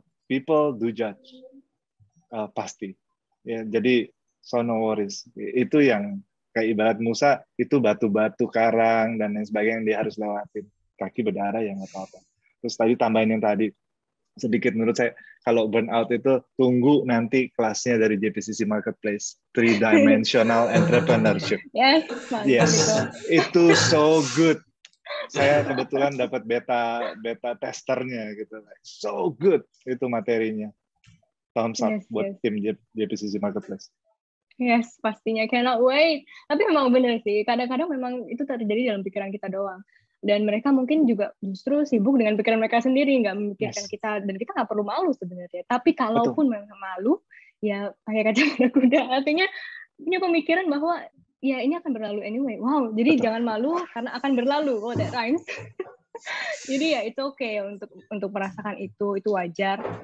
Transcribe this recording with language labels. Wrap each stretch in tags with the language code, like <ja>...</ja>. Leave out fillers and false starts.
<en>People do judge,</en> <id>pasti ya, jadi</id> <en>so no worries.</en> <id>Itu yang kayak ibarat Musa, itu batu-batu, karang dan lain sebagainya yang dia harus lewatin. Kaki berdarah ya nggak apa-apa. Terus tadi tambahin yang tadi sedikit, menurut saya kalau burnout itu tunggu nanti kelasnya dari JPCC Marketplace, 3-dimensional entrepreneurship.</id> <en>Yes,</en> <id>itu</id> <en>so good.</en> <id>Saya kebetulan dapat beta testernya gitu,</id> <en>so good</en> <id>itu materinya. Thumbs up buat tim JPCC Marketplace.</id> <en>Yes,</en> <id>pastinya,</id> <en>cannot wait.</en> <id>Tapi memang benar sih, kadang-kadang memang itu terjadi dalam pikiran kita doang. Dan mereka mungkin juga justru sibuk dengan pikiran mereka sendiri, nggak memikirkan kita, dan kita nggak perlu malu sebenarnya. Tapi kalaupun memang malu, ya pakai kacamata kuda, artinya punya pemikiran bahwa ya ini akan berlalu anyway. Wow, jadi jangan malu karena akan berlalu.</id> <en>Oh, that rhymes.</en> <id>Jadi ya itu oke untuk merasakan itu wajar.</id>